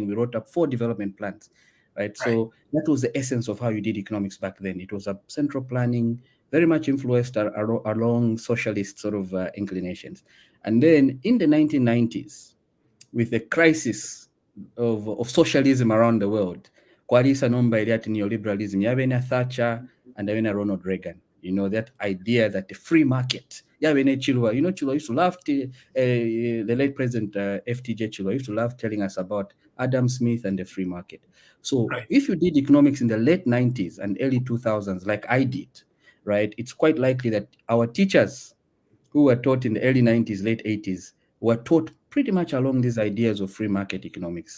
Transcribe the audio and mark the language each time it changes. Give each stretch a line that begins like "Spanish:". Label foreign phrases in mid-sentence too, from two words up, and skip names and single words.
English: We wrote up 4 development plans, right? Right. So that was the essence of how you did economics back then. It was a central planning, very much influenced along socialist sort of inclinations. And then in the 1990s, with the crisis of socialism around the world,
Bemba: kwalisa nomba eri ati neoliberalism yabena Thatcher and yabena Ronald Reagan.
English: That idea that the free market, yabena Chilwa, Chilwa used to love the late President FTJ Chilwa used to love telling us about Adam Smith and the free market. So Right. if you did economics in the late 90s and early 2000s like I did, right, it's quite likely that our teachers who were taught in the early 90s, late 80s, were taught pretty much along these ideas of free market economics.